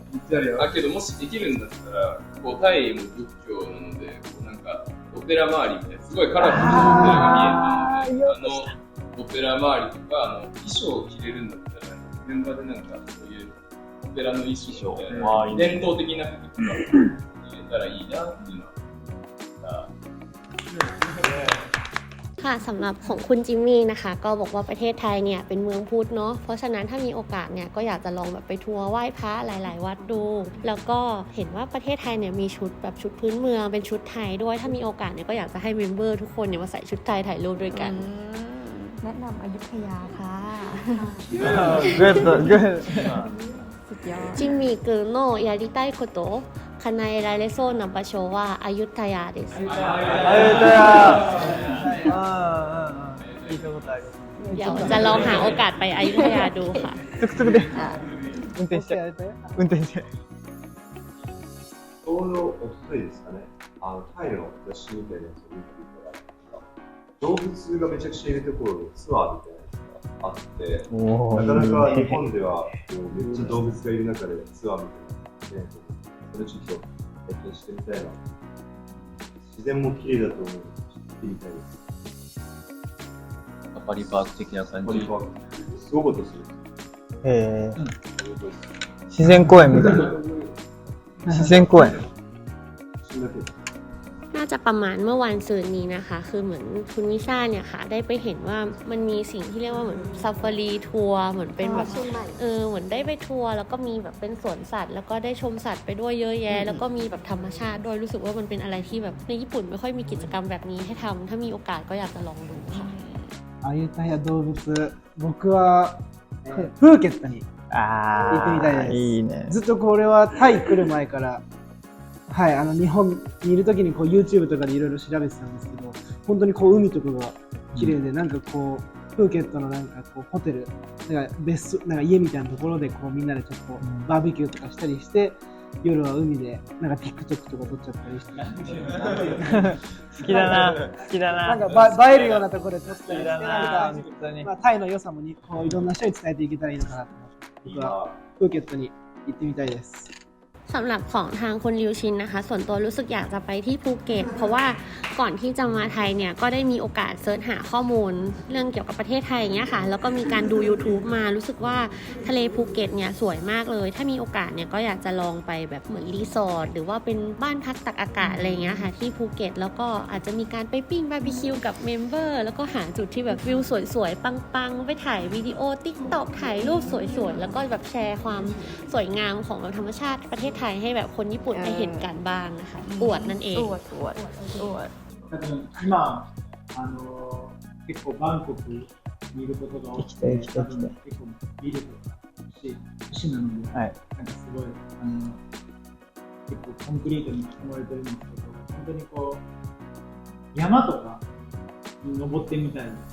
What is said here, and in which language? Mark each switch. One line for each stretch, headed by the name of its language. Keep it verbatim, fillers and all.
Japanese: だけどもしできるんだったら、こうタイも仏教なので、こうなんかお寺周りみたいなすごいカラフルなお寺が見えたので、あの。オペラ周りとかあの衣装を着れるんだったらメンバーでなんかそういうオペラの衣装みたいな伝統的な服とか入れたらいいなっていうのは
Thai: ค่ะ ค่ะสำหรับของคุณจิมมี่นะคะก็บอกว่าประเทศไทยเนี่ยเป็นเมืองพุทธเนาะเพราะฉะนั้นถ้ามีโอกาสเนี่ยก็อยากจะลองแบบไปทัวร์ไหว้พระหลายๆวัดดูแล้วก็เห็นว่าประเทศไทยเนี่ยมีชุดแบบชุดพื้นเมืองเป็นชุดไทยด้วยถ้ามีโอกาสเนี่ยก็อยากจะให้เมมเบอร์ทุกคนเนี่ยมาใส่ชุดไทยถ่ายรูปด้วยกัน แนะนำอยุธยาค่ะ เกิดเกิด สุดยอด
Japanese: จิมมี่เกิร์โน่やりたいこと叶えられそうな場所はアユタヤです。アユタヤ。ああ、聞いたことある。
Thai: เดี๋ยวจะลองหาโอกาสไปอยุธยาดูค่ะ
Japanese: ตึกตึกเด้運転して運転してどのお二人ですかね。あのタイの私みたいなやつを見ていただいて動物がめちゃくちゃいるところのツアーみたいなあってなかなか日本ではめっちゃ動物がいる中でツアーみたいなねそれちょっと体験してみたいな自然も綺麗だと思うので行ってみたいですサファリパーク的な感じすごかったですえー、うん、自然公園みたいな自然公園
Thai: น่าจะประมาณเมื่อวันศุกร์นี้นะคะคือเหมือนคุณวิชาเนี่ยค่ะได้ไปเห็นว่ามันมีสิ่งที่เรียกว่าเหมือนซัฟฟารีทัวร์เหมือนเป็นแบบเออเหมือนได้ไปทัวร์แล้วก็มีแบบเป็นสวนสัตว์แล้วก็ได้ชมสัตว์ไปด้วยเยอะแยะแล้วก็มีแบบธรรมชาติด้วยรู้สึกว่ามันเป็นอะไรที่แบบในญี่ปุ่นไม่ค่อยมีกิจกรรมแบบนี้ให้ทำถ้ามีโอกาสก็อยากจะลองดูค่ะ
Japanese: อายุทยา動物僕はプーケットに行ってみたいですいいねずっとこれはタイ来る前からはい、あの日本にいるときにこう YouTube とかでいろいろ調べてたんですけど本当にこう海とかが綺麗で、うん、なんかこうプーケットのなんかこうホテルなんか別荘なんか家みたいなところでこうみんなでちょっとバーベキューとかしたりして夜は海でなんか TikTok とか撮っちゃったりして好きだな好きだななんか映えるようなところで撮ったりしてなんか、まあ、タイの良さもにこういろんな人に伝えていけたらいいのかなと思って僕はプーケットに行ってみたいです
Thai: สำหรับของทางคุณริวชินนะคะส่วนตัวรู้สึกอยากจะไปที่ภูเก็ตเพราะว่าก่อนที่จะมาไทยเนี่ยก็ได้มีโอกาสเสิร์ชหาข้อมูลเรื่องเกี่ยวกับประเทศไทยอย่างเงี้ยค่ะแล้วก็มีการดู YouTube มารู้สึกว่า ทะเลภูเก็ตเนี่ยสวยมากเลยถ้ามีโอกาสเนี่ยก็อยากจะลองไปแบบเหมือนรีสอร์ทหรือว่าเป็นบ้านพักตากอากาศอะไรเงี้ยค่ะที่ภูเก็ตแล้วก็อาจจะมีการไปปิ้งบาร์บีคิวกับเมมเบอร์แล้วก็หาจุดที่แบบวิวสวยๆปังๆไปถ่ายวิดีโอ TikTok ถ่ายรูปสวยๆแล้วก็แบบแชร์ความสวยงามของธรรมชาติประเทศไทยให้แบบคนญี่ปุ่นได้เห็นกันบ้างนะคะอวดนั่นเอง อวดอวดอวด
Japanese: 多分今あの結構バンコクにいることが多くて多分結構ビールとか市なので、はい、なんかすごいあの結構コンクリートに囲まれてるんですけど本当にこう山とかに登ってみたいな